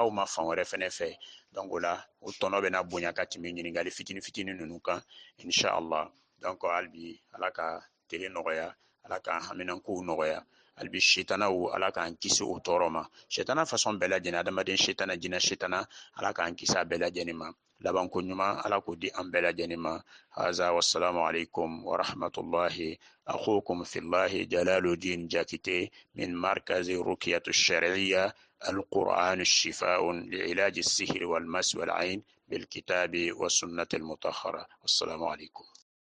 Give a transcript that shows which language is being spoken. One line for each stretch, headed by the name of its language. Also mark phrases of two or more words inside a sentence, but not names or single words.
Bambara: aw ma fan wɛrɛ fɛnɛ fɛ donc o la o tɔnɔ bɛna bonya ka tɛmɛ ɲininkali fitini fitini ninnu kan inshallah donc hali bi ala ka tele nɔgɔya ala ka haminankow nɔgɔya hali bi sitanaw ala k'an kisi o tɔɔrɔ ma sitana façon bɛɛ lajɛlen adamaden sitana jinɛ sitana ala k'an kisi a bɛɛ lajɛlen ma labanko ɲuman ala k'o di an bɛɛ lajɛlen ma
Arabic: هذا والسلام عليكم ورحمة الله أخوكم في الله جلال الدين جاكيتي من مركز الرقية الشرعية القرآن الشفاء لعلاج السحر والمس والعين بالكتاب والسنة المطهرة. السلام عليكم.